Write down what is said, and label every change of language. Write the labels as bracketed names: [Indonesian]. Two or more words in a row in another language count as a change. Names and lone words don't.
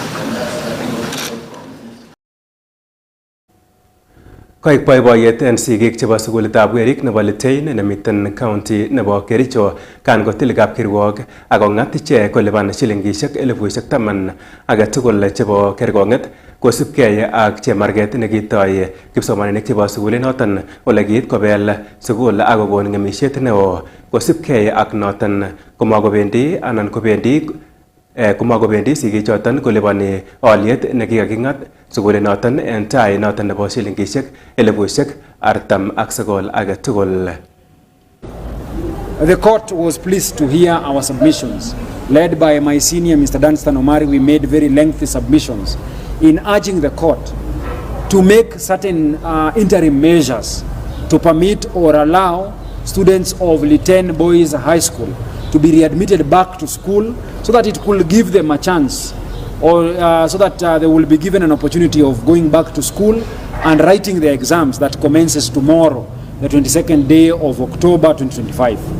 [Kalenjin] Koik boiboiyet en sigik chebo sukulitab werik nebo Litein nemiten county nebo Kericho kan kotil kapkirwok ak kong'at ichek kolipan shilingishek 10,000 age tugul chebo kerkong'et kosubkei ak chemarget nekitoi kipsomaninik chebo sukulinoton ole kiit kobel sukul ak kokon ng'emisiet neo. Kosubkei ak noton komakobendi sigichoton kolipani olyet nekikaking'at sukulinoton en tai noton nebo shilingishek 49,000 age tugul. [English] The court was pleased to hear our submissions. Led by my senior, Mr. Danstan Omari, we made very lengthy submissions in urging the court to make certain interim measures to permit or allow students of Litein Boys High School to be readmitted back to school so that it could give them a chance or so that they will be given an opportunity of going back to school and writing the exams that commences tomorrow, the 22nd day of October 2025.